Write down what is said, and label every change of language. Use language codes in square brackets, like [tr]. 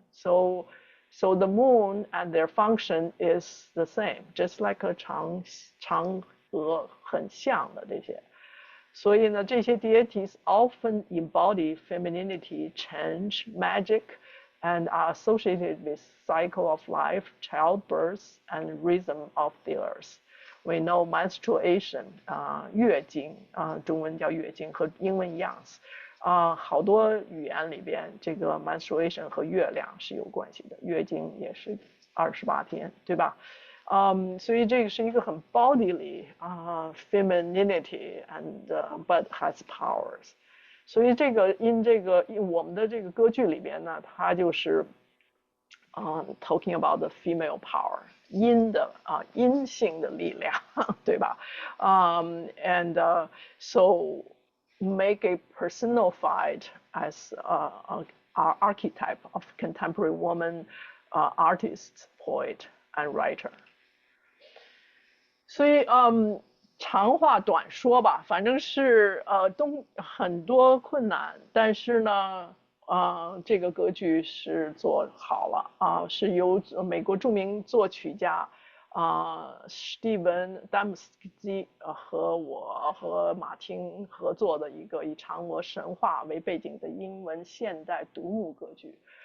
[en] So the moon and their function is the same, just like a [zh] 嫦娥很像的这些。所以呢，这些 [en] deities often embody femininity, change, magic, and are associated with cycle of life, childbirth, and rhythm of the earth. We know menstruation, [zh] 月经中文叫月经，和英文一样。好多语言里边，这个 menstruation 和月亮是有关系的，月经也是28天，对吧？所以这个是一个很 [en] bodily femininity and but has powers。 [zh] 所以这个我们的这个歌剧里边呢，它就是 [en] talking about the female power， [zh] 阴性的力量，对吧？ [en] And so make it personified as an archetype of contemporary woman, artist, poet, and writer. [zh] 所以长话短说吧，反正是很多困难，但是呢，这个歌剧是做好了是由美国著名作曲家史蒂文·丹姆斯基和我和马汀合作的一个以嫦娥神话为背景的英文现代独幕歌剧。